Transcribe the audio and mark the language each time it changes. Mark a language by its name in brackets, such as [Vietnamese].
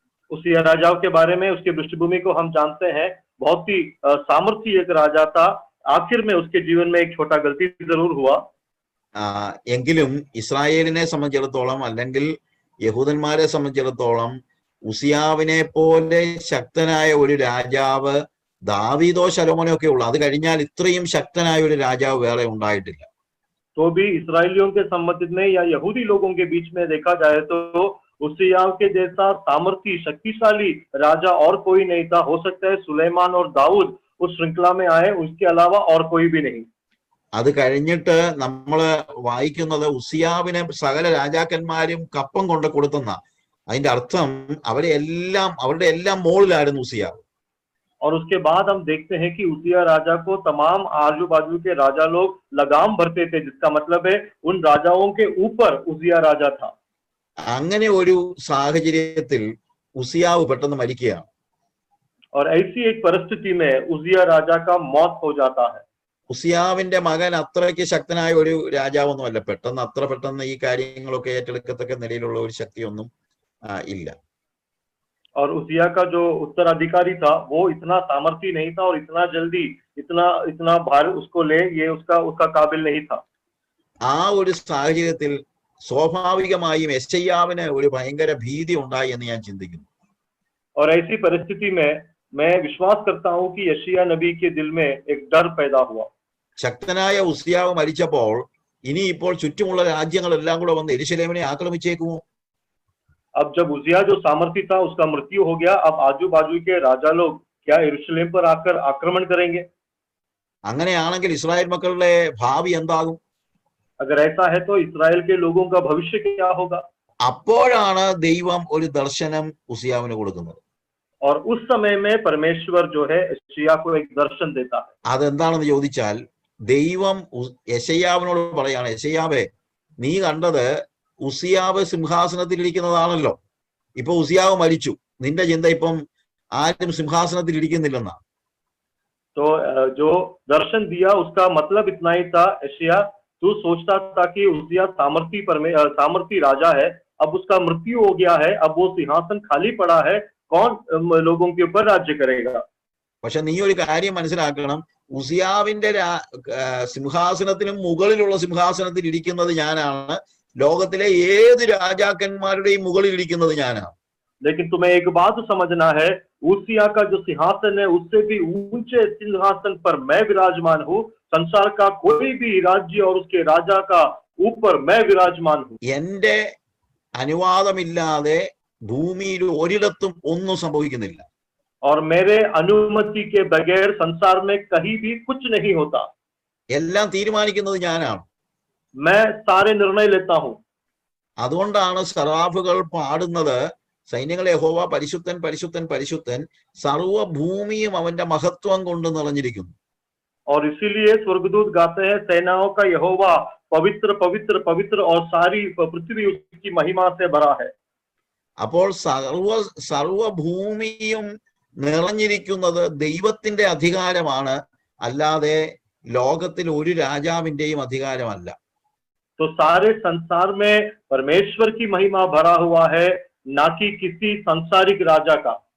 [Hindi] उसिया राजाओं के बारे में, उसकी पृष्ठभूमि को हम जानते हैं। बहुत ही सामर्थी एक राजा था। आखिर में उसके जीवन में एक छोटा गलती जरूर हुआ। [Malayalam] എങ്കിലും ഇസ്രായേലിനെ സംബന്ധിച്ചിടത്തോളം, അല്ലെങ്കിൽ യഹൂദന്മാരെ സംബന്ധിച്ചിടത്തോളം, ഉസിയാവിനെ പോലെ ശക്തനായ ഒരു രാജാവ് ദാവീദോ ശലോമോനോ ഒക്കെ ഉള്ളു. അത് കഴിഞ്ഞാൽ ഇത്രയും ശക്തനായ ഒരു രാജാവ് വേറെ ഉണ്ടായിട്ടില്ല. [Hindi] तो भी इसराइलियों के संबंधित में या यहूदी लोगों के बीच में देखा जाए तो उसिया के जैसा सामर्थी शक्तिशाली राजा और कोई नहीं था। हो सकता है सुलेमान और दाऊद उस श्रृंखला में आए, उसके अलावा और कोई भी नहीं। [Malayalam] അത് കഴിഞ്ഞിട്ട് നമ്മൾ വായിക്കുന്നത് ഉസിയാവിനെ സകല രാജാക്കന്മാരും കപ്പം കൊണ്ട് കൊടുത്തുന്ന, അതിന്റെ അർത്ഥം അവരുടെ എല്ലാം മുകളിലായിരുന്നു ഉസിയാവ്. [Hindi] और उसके बाद हम देखते हैं कि उसिया राजा को तमाम आजू बाजू के राजा लोग लगाम भरते थे, जिसका मतलब है उन राजाओं के ऊपर उसिया राजा था। [Malayalam] അങ്ങനെ ഒരു സാഹചര്യത്തിൽ ഉസിയാവ് പെട്ടെന്ന് മരിക്കുകയാണ്. [Hindi] और ऐसी एक परिस्थिति में उसिया राजा का मौत हो जाता है। [Malayalam] ഉസിയാവിന്റെ മകൻ അത്രയ്ക്ക് ശക്തനായ ഒരു രാജാവൊന്നുമല്ല. അത്ര പെട്ടെന്ന് ഈ കാര്യങ്ങളൊക്കെ ഏറ്റെടുക്കത്തക്ക നിലയിലുള്ള ഒരു ശക്തിയൊന്നും ഇല്ല. [Hindi] और उसिया का जो उत्तराधिकारी था वो इतना सामर्थी नहीं था, और इतना जल्दी इतना भार उसको ले, ये उसका काबिल नहीं था। [Malayalam] ആ ഒരു സാഹചര്യത്തിൽ സ്വാഭാവികമായും യെശയ്യാവിന് ഒരു ഭയങ്കര ഭീതി ഉണ്ടായി എന്ന് ഞാൻ ചിന്തിക്കുന്നു. [Hindi] और ऐसी परिस्थिति में मैं विश्वास करता हूं कि यशायाह नबी के दिल में एक डर पैदा हुआ। [Malayalam] ശക്തനായ ഉസിയാവ് മരിച്ചപ്പോൾ ഇനിയിപ്പോൾ ചുറ്റുമുള്ള രാജ്യങ്ങളെല്ലാം കൂടെ വന്ന് യെരൂശലേമിനെ ആക്രമിച്ചേക്കുമോ? [Hindi] अब जब उजिया जो सामर्थी था उसका मृत्यु हो गया, अब आजू बाजू के राजा लोग क्या यरूशलेम पर आकर आक्रमण करेंगे? [Malayalam] അങ്ങനെയാണെങ്കിൽ ഇസ്രായേൽ മക്കളുടെ ഭാവി എന്താകും? [Hindi] अगर ऐसा है तो इस्राएल के लोगों का भविष्य क्या होगा? [Malayalam] അപ്പോഴാണ് ദൈവം ഒരു ദർശനം ഉസിയാവിന് കൊടുക്കുന്നത്. [Hindi] और उस समय में परमेश्वर जो है यशायाह को एक दर्शन देता है। [Malayalam] അതെന്താണെന്ന് ചോദിച്ചാൽ ദൈവം യെശയ്യാവിനോട് പറയാണ്, യെശയ്യാവേ, നീ കണ്ടത് ഉസിയാവ് സിംഹാസനത്തിൽ ഇരിക്കുന്നതാണല്ലോ. ഇപ്പൊ ഉസിയാവ് മരിച്ചു, നിന്റെ ചിന്ത ഇപ്പം ആരും സിംഹാസനത്തിൽ ഇരിക്കുന്നില്ലെന്നാ. [Hindi] तो जो दर्शन दिया उसका मतलब इतना ही था, यशायाह तू सोचता था कि उजिया सामर्थी राजा है, अब उसका मृत्यु हो गया है, अब वो सिंहासन खाली पड़ा है, कौन लोगों के ऊपर राज्य करेगा? [Malayalam] പക്ഷെ നീ ഒരു കാര്യം മനസ്സിലാക്കണം, ഉസിയാവിന്റെ സിംഹാസനത്തിനും മുകളിലുള്ള സിംഹാസനത്തിൽ ഇരിക്കുന്നത് ഞാനാണ്, ലോകത്തിലെ ഏത് രാജാക്കന്മാരുടെയും മുകളിൽ ഇരിക്കുന്നത് ഞാനാണ്. [Hindi] लेकिन तुम्हें एक बात समझना है, उसिया का जो सिंहासन है उससे भी ऊंचे सिंहासन पर मैं विराजमान हूँ, संसार का कोई भी राज्य और उसके राजा का ऊपर मैं विराजमान हूँ। [Malayalam] എന്റെ അനുവാദമില്ലാതെ ഭൂമിയിൽ ഒരിടത്തും ഒന്നും സംഭവിക്കുന്നില്ല. [Hindi] और मेरे अनुमति के बगैर संसार में कहीं भी कुछ नहीं होता। [Malayalam] എല്ലാം തീരുമാനിക്കുന്നത് ഞാനാണ്. [Hindi] मैं सारे निर्णय लेता हूँ। [Malayalam] അതുകൊണ്ടാണ് സറാഫുകൾ പാടുന്നത്, സൈന്യങ്ങളെ യഹോവ പരിശുദ്ധൻ പരിശുദ്ധൻ പരിശുദ്ധൻ, സർവ്വഭൂമിയും അവന്റെ മഹത്വം കൊണ്ട് നിറഞ്ഞിരിക്കുന്നു. [Hindi] और इसीलिए स्वर्गदूत गाते हैं, सेनाओं का यहोवा पवित्र पवित्र पवित्र और सारी पृथ्वी उसकी महिमा से भरा है। [Malayalam] അപ്പോൾ സർവ്വഭൂമിയും നിറഞ്ഞിരിക്കുന്നത് ദൈവത്തിന്റെ അധികാരമാണ്, അല്ലാതെ ലോകത്തിൽ ഒരു രാജാവിന്റെയും അധികാരമല്ല. [Hindi] तो सारे संसार में परमेश्वर की महिमा भरा हुआ है, ना कि किसी सांसारिक राजा का।